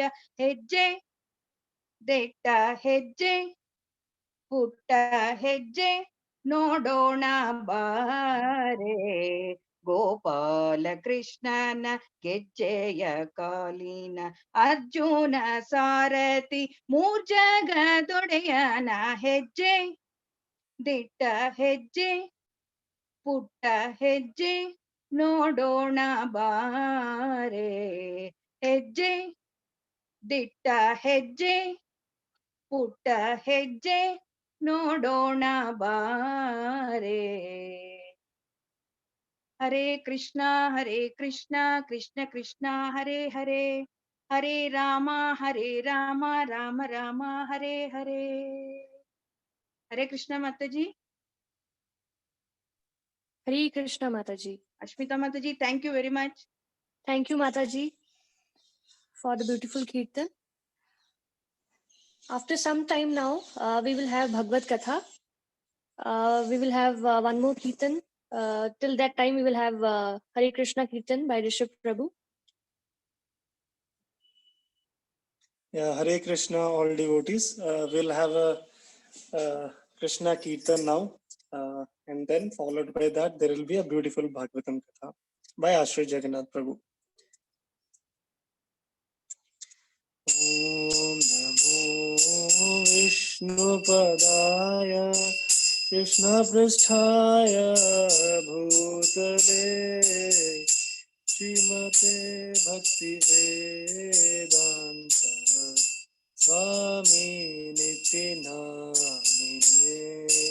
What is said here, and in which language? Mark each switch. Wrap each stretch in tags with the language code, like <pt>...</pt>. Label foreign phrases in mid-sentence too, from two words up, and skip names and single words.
<kn>ಹೆಜ್ಜೆ ದಿಟ್ಟ ಹೆಜ್ಜೆ ಪುಟ್ಟ ಹೆಜ್ಜೆ ನೋಡೋಣ ಬಾರೆ, ಗೋಪಾಲ ಕೃಷ್ಣನ ಗೆಜ್ಜೆಯ ಕಾಲಿನ ಅರ್ಜುನ ಸಾರಥಿ ಮೂರ್ಜಗದೊಡೆಯನ ಹೆಜ್ಜೆ, ದಿಟ್ಟ ಹೆಜ್ಜೆ ಪುಟ್ಟ ಹೆಜ್ಜೆ ನೋಡೋಣ ಬಾರೆ. ಹೆಜ್ಜೆ ದಿಟ್ಟ ಹೆಜ್ಜೆ ಪುಟ್ಟ ಹೆಜ್ಜೆ ನೋಡೋಣ ಬಾರೆ.</kn> <sa>ಹರೇ ಕೃಷ್ಣ ಕೃಷ್ಣ ಕೃಷ್ಣ ಹರೇ ಹರೇ, ಹರೇ ರಾಮ ರಾಮ ರಾಮ ಹರೇ ಹರೇ. ಹರೇ ಕೃಷ್ಣ ಮಾತಾಜಿ.</sa> <en>Hare Krishna Mataji. Ashmita Mataji, thank you very much. Thank you Mataji for the beautiful Kirtan. After some time now, we will have Bhagavad Katha. We will have one more Kirtan Till that time, we will have Hare Krishna Kirtan by Rishabh Prabhu. Yeah, Hare Krishna, all devotees. We'll have a Krishna Kirtan now, and then followed by that, there will be a beautiful Bhagavatam Katha by Ashray Jagannath Prabhu.</en> <sa>ओम् नमो विष्णुपादाय कृष्ण प्रेष्ठाय भूतले श्रीमते भक्ति वेदान्त स्वामी निति नामिने</sa>